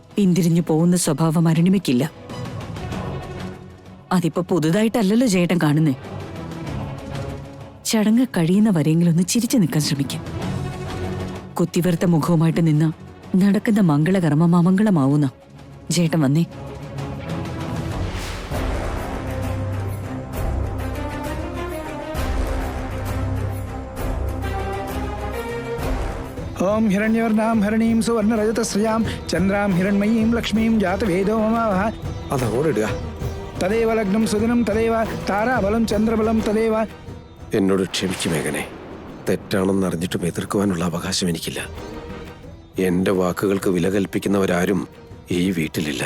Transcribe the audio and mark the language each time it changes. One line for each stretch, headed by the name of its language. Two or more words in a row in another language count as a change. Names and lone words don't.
Malayalam: പിന്തിരിഞ്ഞു പോകുന്ന സ്വഭാവം അരുണിമയ്ക്കില്ല. അതിപ്പോ പുതുതായിട്ടല്ലല്ലോ ജയേട്ടൻ കാണുന്നേ. ചടങ്ങ് കഴിയുന്ന വരെയെങ്കിലും ഒന്ന് ചിരിച്ചു നിൽക്കാൻ ശ്രമിക്കും. കുത്തിവെറുത്ത മുഖവുമായിട്ട് നിന്ന നടക്കുന്ന മംഗളകർമ്മം അമംഗളമാവുന്ന. ജേട്ടൻ വന്നേ.
Sanskrit: ओम हिरण्यवर्णां हरणीं सुवर्णरजतश्रियां चन्द्रां हिरण्मयीं लक्ष्मीं जातवेदो ममावः.
Malayalam: അതങ്ങോട്ട് ഇടുക.
Sanskrit: तदेव लग्नं सुदिनं तदेव ताराबलं चन्द्रबलं तदेव.
Malayalam: എന്നോട് ക്ഷമിക്കും മേഘനെ. തെറ്റാണെന്ന് അറിഞ്ഞിട്ടും എതിർക്കുവാനുള്ള അവകാശം എനിക്കില്ല. എന്റെ വാക്കുകൾക്ക് വില കൽപ്പിക്കുന്നവരാരും ഈ വീട്ടിലില്ല.